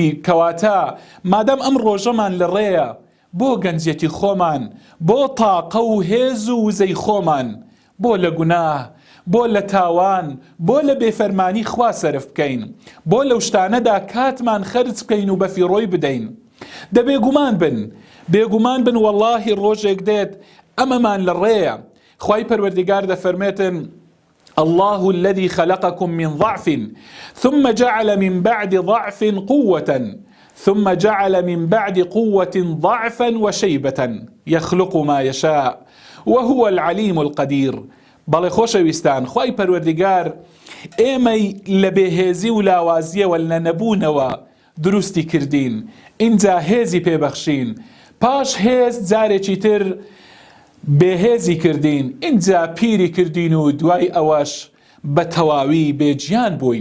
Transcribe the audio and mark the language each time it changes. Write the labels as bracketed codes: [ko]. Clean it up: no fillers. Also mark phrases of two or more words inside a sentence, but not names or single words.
[ckb] کەواتە مادام ئەم ڕۆژەمان لە ڕێیە، بۆ گەنجەتی خۆمان، بۆ تاقە و هێز و وزەی خۆمان، بۆ لە گوناه، بۆ لە تاوان، بۆ لە بێفەرمانی خوا سەرف بکەین، بۆ لەو شتانەدا کاتمان خەرج بکەین و بەفیڕۆی بدەین. دەبێگومان بن، بێگومان بن، وەڵڵاهی ڕۆژێک دێت ئەمەمان لە ڕێیە. خوای پەروەردگار دەفەرمێتن: [ar] الله الذي خلقكم من ضعف ثم جعل من بعد ضعف قوة ثم جعل من بعد قوة ضعفا وشيبة يخلق ما يشاء وهو العليم القدير. [ckb] بەڵێ خۆشەویستان، خوای پەروەردگار ئێمەی لە بێهێزی و لاوازیەوە لە نەبوونەوە دروستی کردین، اینجا هێزی پێبەخشین، پاش هێز جارێکی تر بێهێزی کردین، اینجا پیری کردین و دوای ئەوەش بە تەواوی بێجیان بووین.